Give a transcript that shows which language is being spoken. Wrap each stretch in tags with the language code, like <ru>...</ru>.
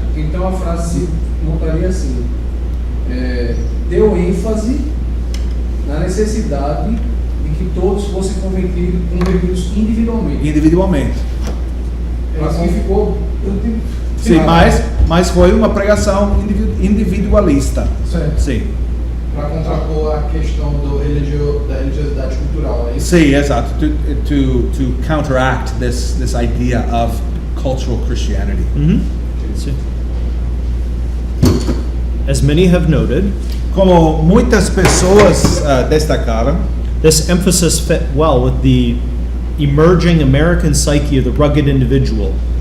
<pt>Então a frase se montaria assim: deu ênfase na necessidade de que todos fossem convertidos individualmente. Assim ficou. Sim, mas foi uma pregação individualista. Certo. Sim, Para contrapor a questão da religiosidade cultural. É isso? sim, exato.</pt> <en>To counteract this idea of cultural Christianity.</en> <pt>Sim.</pt> <en>As many have noted,</en> <pt>Como muitas pessoas destacaram,</pt> <en>this emphasis fit well with the emerging American psyche of the rugged individual.</en>